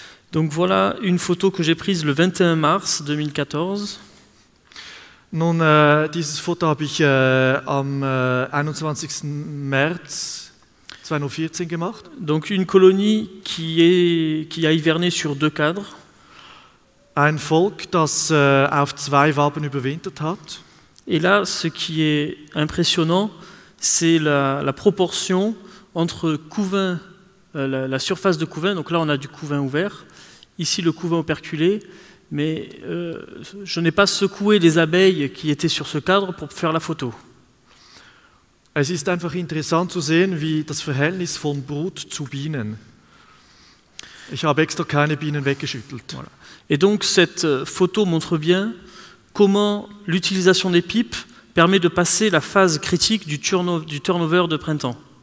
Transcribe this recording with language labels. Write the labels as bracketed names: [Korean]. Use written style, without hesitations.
[French] Donc voilà une photo que j'ai prise le 21 mars 2014. [German] Nun, dieses Foto habe ich am 21. März 2014 gemacht. [French] Donc une colonie qui a hiverné sur 2 cadres. [German] Ein Volk, das auf 2 Waben überwintert hat. [French] Et là, ce qui est impressionnant, c'est la proportion entre couvain, la surface de couvain. Donc là, on a du couvain ouvert. Ici, le couvain operculé. Mais je n'ai pas secoué les abeilles qui étaient sur ce cadre pour faire la photo. [German] Es ist einfach interessant zu sehen, wie das Verhältnis von Brut zu Bienen. Ich habe extra keine Bienen weggeschüttelt. [French] Voilà. Et donc cette photo montre bien comment l'utilisation des pipes permet de passer la phase critique du turnover de printemps.